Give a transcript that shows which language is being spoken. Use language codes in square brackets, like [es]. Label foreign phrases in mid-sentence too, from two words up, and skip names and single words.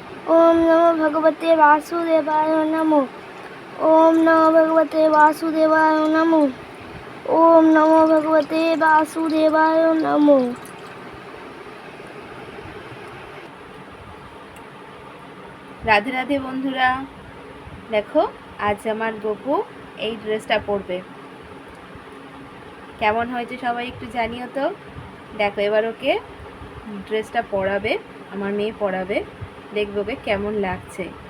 [sa] ओम नमो भगवते वासुदेवाय नमो। ओम नमो भगवते वासुदेवाय नमो। ओम नमो भगवते वासुदेवाय नमो। [bn] রাধে রাধে বন্ধুরা, দেখো আজ আমার গপু এই ড্রেসটা পরবে। কেমন হয়েছে সবাই একটু জানিও তো। দেখো এবার ওকে ড্রেসটা পরাবে, আমার মেয়ে পরাবে, দেখবে ওকে কেমন লাগছে।